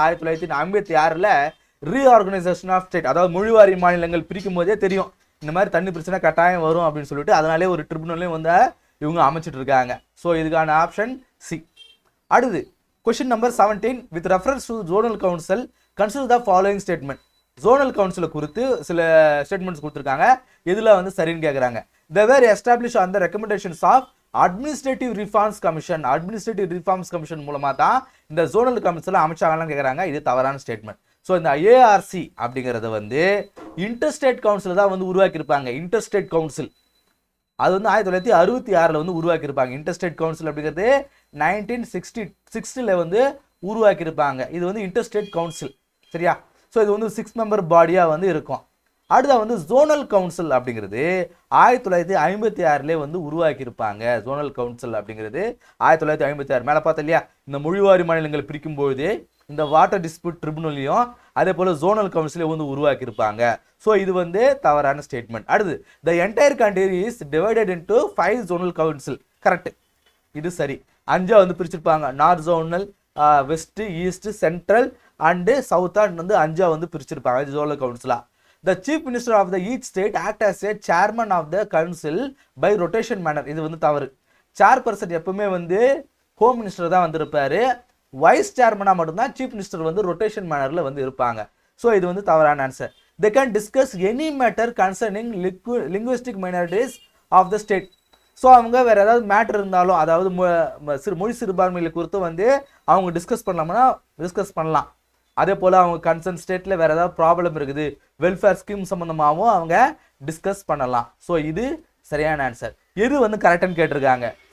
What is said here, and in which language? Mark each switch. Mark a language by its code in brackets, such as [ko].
[ta] 1956 reorganisation of state, அதாவது மொழிவாரி மாநிலங்கள் பிரிக்கும் போதே தெரியும் இந்த மாதிரி தண்ணி பிரச்சனை கட்டாயம் வரும் அப்படின்னு சொல்லிட்டு அதனாலே ஒரு ட்ரிபுனலையும் வந்து இவங்க அமைச்சிட்டு இருக்காங்க. ஸோ இதுக்கான ஆப்ஷன் சி. அடுத்து, question number 17. [en] With reference to zonal council consider the following statement. [ta] Zonal கவுன்சிலை குறித்து சில ஸ்டேட்மெண்ட்ஸ் கொடுத்துருக்காங்க. இதில் வந்து சரின்னு கேட்குறாங்க. [en] They were established on the recommendations of administrative reforms commission. [ta] Administrative reforms commission மூலமாக தான் இந்த ஜோனல் கவுன்சிலை அமைச்சாங்கன்னு கேட்குறாங்க. இது தவறான ஸ்டேட்மெண்ட். ஸோ இந்த ஏஆர்சி அப்படிங்கிறது வந்து இன்டர்ஸ்டேட் கவுன்சில் தான் வந்து உருவாக்கியிருப்பாங்க. இன்டர்ஸ்டேட் கவுன்சில் அது வந்து 1966 வந்து உருவாக்கியிருப்பாங்க. இன்டர்ஸ்டேட் கவுன்சில் அப்படிங்கிறது 1960 வந்து உருவாக்கியிருப்பாங்க. இது வந்து இன்டர்ஸ்டேட் கவுன்சில், சரியா. ஸோ இது வந்து 6 மெம்பர் பாடியாக வந்து இருக்கும். அடுத்த வந்து ஜோனல் கவுன்சில் அப்படிங்கிறது 1956 வந்து உருவாக்கியிருப்பாங்க. ஜோனல் கவுன்சில் அப்படிங்கிறது 1956 மேலே பார்த்தா இல்லையா, இந்த மொழிவாரி மாநிலங்கள் பிரிக்கும்போது இந்த வாட்டர் டிஸ்பியூட் ட்ரிபுனலையும் அதே போல் ஜோனல் கவுன்சிலையும் வந்து உருவாக்கியிருப்பாங்க. ஸோ இது வந்து தவறான ஸ்டேட்மெண்ட். அடுத்து, [en] The entire country is divided into 5 zonal council. [ta] Correct, இது சரி. 5 வந்து பிரிச்சிருப்பாங்க. North zonal, west, east, central and சவுத்தா வந்து 5 வந்து பிரிச்சிருப்பாங்க zonal கவுன்சிலா. [en] The chief minister of the each state act as a chairman of the council by rotation manner. [ta] இது வந்து தவறு. Chairperson எப்பவுமே வந்து ஹோம் மினிஸ்டர் தான் வந்திருப்பாரு. வைஸ் சேர்மனாக மட்டும்தான் சீஃப் மினிஸ்டர் வந்து ரொட்டேஷன் மேனரில் வந்து இருப்பாங்க. ஸோ இது வந்து தவறான answer. [en] They can discuss any matter concerning linguistic minorities of the state. [ta] So அவங்க வேற ஏதாவது மேட்டர் இருந்தாலும், அதாவது மொழி சிறுபான்மைகளை குறித்து வந்து அவங்க டிஸ்கஸ் பண்ணலாம். அதே போல் அவங்க கன்சர்ன் ஸ்டேட்டில் வேறு ஏதாவது ப்ராப்ளம் இருக்குது, வெல்ஃபேர் ஸ்கீம் சம்மந்தமாகவும் அவங்க டிஸ்கஸ் பண்ணலாம். ஸோ இது சரியான ஆன்சர். எது வந்து கரெக்டுன்னு கேட்டிருக்காங்க.